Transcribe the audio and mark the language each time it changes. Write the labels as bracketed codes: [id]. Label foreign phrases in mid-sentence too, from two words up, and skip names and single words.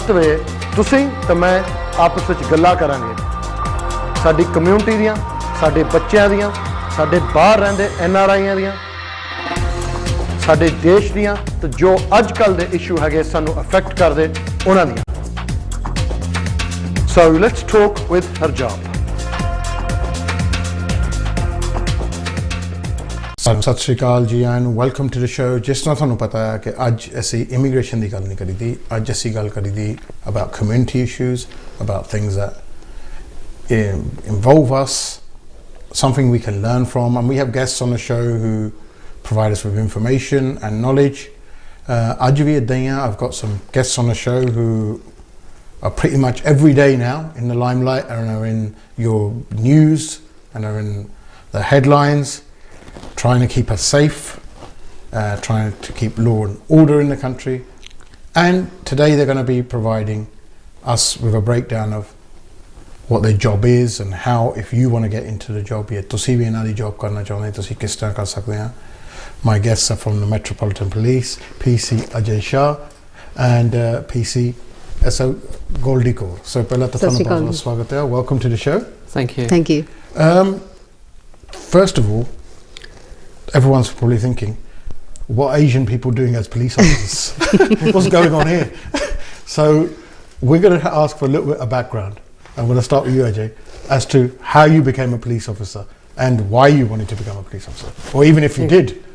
[pa] ਵੇ ਤੁਸੀਂ ਤੇ ਮੈਂ ਆਪਸ ਵਿੱਚ ਗੱਲਾਂ ਕਰਾਂਗੇ ਸਾਡੀ ਕਮਿਊਨਿਟੀ ਦੀਆਂ, ਸਾਡੇ ਬੱਚਿਆਂ ਦੀਆਂ, ਸਾਡੇ ਬਾਹਰ ਰਹਿੰਦੇ NRIਆਂ ਦੀਆਂ, ਸਾਡੇ ਦੇਸ਼ ਦੀਆਂ ਤੇ ਜੋ ਅੱਜ ਕੱਲ੍ਹ ਦੇ ਇਸ਼ੂ ਹੈਗੇ ਸਾਨੂੰ ਅਫੈਕਟ ਕਰਦੇ ਉਹਨਾਂ ਦੀਆਂ। [en] So let's talk with Harjap. [pa] ਸਤਿ ਸ਼੍ਰੀ ਅਕਾਲ ਜੀ [en] and welcome to the show. [pa] ਜਿਸ ਤਰ੍ਹਾਂ ਤੁਹਾਨੂੰ ਪਤਾ ਹੈ ਕਿ ਅੱਜ ਅਸੀਂ ਇਮੀਗ੍ਰੇਸ਼ਨ ਦੀ ਗੱਲ ਨਹੀਂ ਕਰੀਦੀ, ਅੱਜ ਅਸੀਂ ਗੱਲ ਕਰੀਦੀ [en] about community issues, about things that involve us, something we can learn from, and we have guests on the show who provide us with information and knowledge. [pa] ਅੱਜ ਵੀ ਇੱਦਾਂ ਹੀ ਆ, [en] I've got some guests on the show who are pretty much every day now in the limelight and are in your news and are in the headlines, trying to keep us safe, trying to keep law and order in the country. And today they're going to be providing us with a breakdown of what their job is and how, if you want to get into the job, [pa] ਤੁਸੀਂ ਵੀ ਇਹਨਾਂ ਦੀ job ਕਰਨਾ ਚਾਹੁੰਦੇ ਤੁਸੀਂ ਕਿਸ ਤਰ੍ਹਾਂ ਕਰ ਸਕਦੇ ਆ। [en] My guests are from the Metropolitan Police, PC Ajay Shah and PC SO Goldie Kaur. [pa] So ਪਹਿਲਾਂ ਤਾਂ ਤੁਹਾਨੂੰ ਬਹੁਤ ਸਵਾਗਤ ਹੈ। [en] Welcome to the show. Thank you. Thank you. First of all, everyone's probably thinking, what are Asian people doing as police officers? What's going on here? So we're going to ask for a little bit of background. I'm going to start with you, Ajay, as to how you became a police officer and why you wanted to become a police officer, or even if you did.